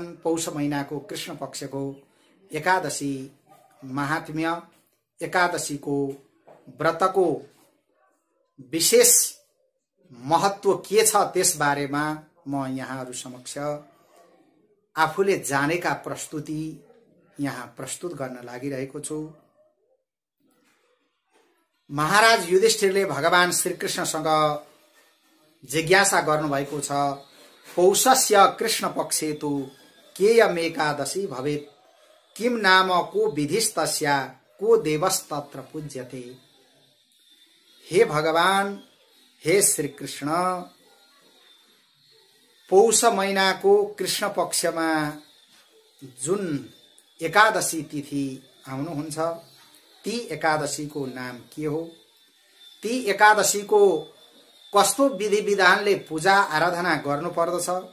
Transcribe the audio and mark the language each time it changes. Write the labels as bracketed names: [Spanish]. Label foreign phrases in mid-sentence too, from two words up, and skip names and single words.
[Nepali] पौष महिनाको कृष्ण पक्षको एकादशी महात्म्य, एकादशीको व्रतको विशेष महत्व के छ त्यस बारेमा म यहाँहरु समक्ष आफूले जानेका प्रस्तुति यहाँ प्रस्तुत गर्न लागिरहेको छु। महाराज युधिष्ठिरले भगवान श्री कृष्णसँग जिज्ञासा गर्नुभएको छ, [Sanskrit] पौषस्य कृष्ण पक्षे तु केयमेकादशी भवेत्, किम नाम को विधिस्तस्या को देवस्तत्र पूज्यते। [Nepali] हे भगवान, हे श्री कृष्ण, पौष महिनाको कृष्ण पक्षमा जुन एकादशी तिथि आउनुहुन्छ, ती एकादशीको नाम के हो, ती एकादशीको कस्तो विधि विधानले पूजा आराधना गर्नु पर्दछ,